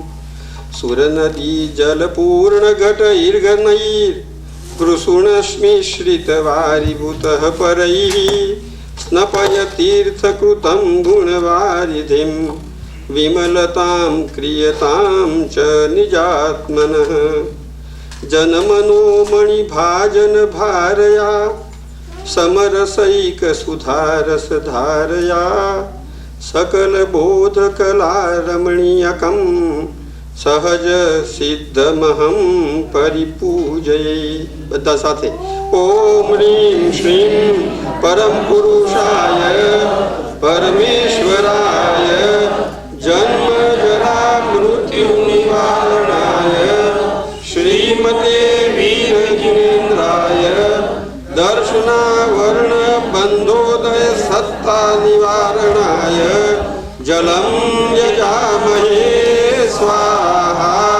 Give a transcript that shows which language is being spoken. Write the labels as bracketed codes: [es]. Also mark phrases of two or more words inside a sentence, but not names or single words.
[sa] सुरनदीजलपूर्णघटैर्घनैर्कृशुणस्मिश्रितवारिभूतः परैः स्नपयतीर्थकृतं गुणवारिधिं विमलतां क्रियतां च निजात्मनः जनमनोमणिभाजन भारया समरसैकसुधारसधारया सकलबोधकलारमणीयकं सहज सिद्धमहं परिपूजये। [gu] બધા સાથે [sa] ओम ह्रीम श्रीम परम पुरुषाय परमेश्वराय जन्म जरा मृत्यु निवारणाय श्रीमते वीरजिनेन्द्राय दर्शनावर्ण बंधोदय सत्ता निवारणाय जलम यजामहे स्वाहा।